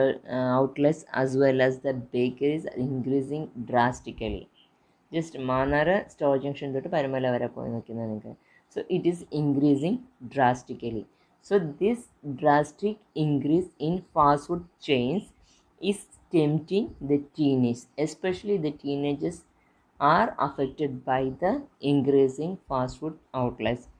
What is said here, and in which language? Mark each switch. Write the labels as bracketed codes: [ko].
[en] Outlets as well as the bakeries are increasing drastically. [ml] Just Manara store junction തൊട്ട് പരമല വരെ പോയി നോക്കുന്നത് നിങ്ങൾക്ക്. [en] So it is increasing drastically. So this drastic increase in fast food chains is tempting the teenagers, especially the teenagers are affected by the increasing fast food outlets.